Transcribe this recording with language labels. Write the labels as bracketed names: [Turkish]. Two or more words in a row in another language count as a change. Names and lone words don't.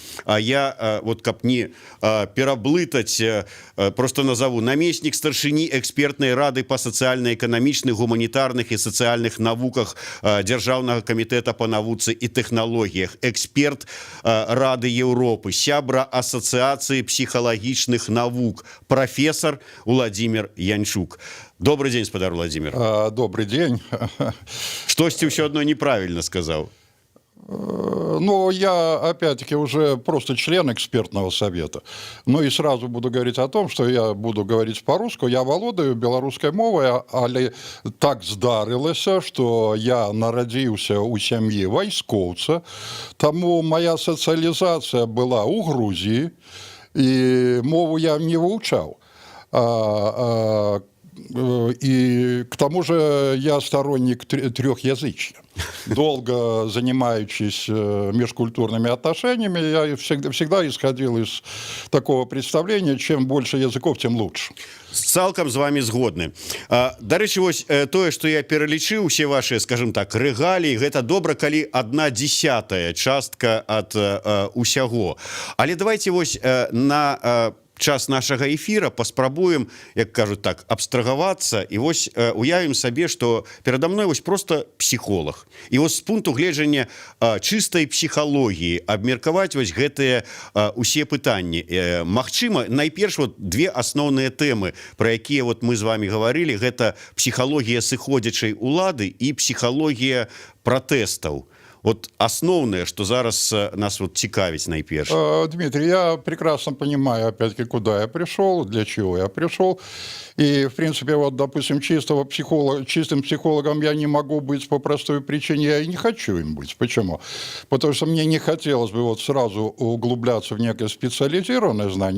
[Belarusian] Я, каб не пераблытаць, просто назову намеснік старшыні экспертнай рады па сацыяльна-эканамічных, гуманітарных і сацыяльных навуках Дзяржаўнага камітэта па навуцы і тэхналогіях, эксперт Рады Еўропы, сябра Асацыяцыі псіхалагічных навук, прафесор Владимир Янчук. [Russian] Добрый день, [Belarusian] спадар Владимир. [Russian] Добрый день. [Belarusian] Штосьці ўсё адно неправільна сказаў. Ну, [Russian] я, опять-таки, уже просто член экспертного совета. Ну, и сразу буду говорить о том, что я буду говорить по-русски. Я володаю белорусской мовой, [Belarusian] але так здарылася, [Russian] что я народился у семьи войсковца, тому моя социализация была у Грузии, и мову я не выучал. И к тому же я сторонник трехязычия. Долго занимаючись межкультурными отношениями, я всегда исходил из такого представления, чем больше языков, тем лучше. [Belarusian] Цалкам з вами згодны. Дарэчы, вось тое, што я пералічыў усе ваши, скажем так, рэгаліі, гэта добра, калі 1/10 частка ад усяго. Але давайте вось на час нашага эфіра паспрабуем, як кажуць так, абстрагавацца і вось уявім сабе, што перада мной вось просто псіхолог. І вось з пункту гледжання чыстай псіхалогіі абмеркаваць вось гэтыя усе пытанні. Магчыма, найперш две асноўныя тэмы, пра якія мы з вами гаварылі, гэта псіхалогія сыходзячай улады і псіхалогія пратэстаў. [Russian] Вот основное, что [Belarusian] зараз нас цікавіць найперш. [Russian] Дмитрий, я прекрасно понимаю, опять-таки, куда я пришел, для чего я пришел. И, в принципе, допустим, чистым психологом я не могу быть по простой причине, я и не хочу им быть. Почему? Потому что мне не хотелось бы сразу углубляться в некое специализированное знание.